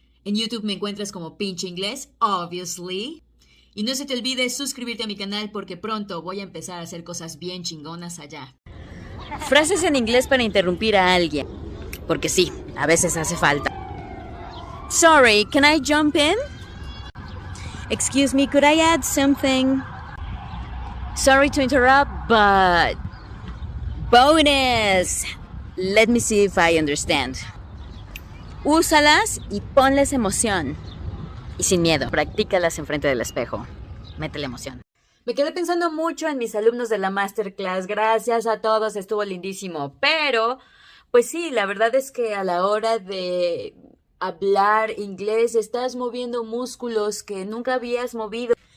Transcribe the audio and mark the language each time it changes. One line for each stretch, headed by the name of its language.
Spanish: En YouTube me encuentras como Pinche Inglés, obviously. Y no se te olvide suscribirte a mi canal porque pronto voy a empezar a hacer cosas bien chingonas allá. Frases en inglés para interrumpir a alguien. Porque sí, a veces hace falta.
English: Sorry, can I jump in? Excuse me, could I add something? Sorry to interrupt, but bonus. Let me see if I understand.
Spanish: Úsalas y ponles emoción. Y sin miedo, practícalas enfrente del espejo. Métele emoción. Me quedé pensando mucho en mis alumnos de la masterclass. Gracias a todos, estuvo lindísimo. Pero, pues sí, la verdad es que a la hora de hablar inglés estás moviendo músculos que nunca habías movido.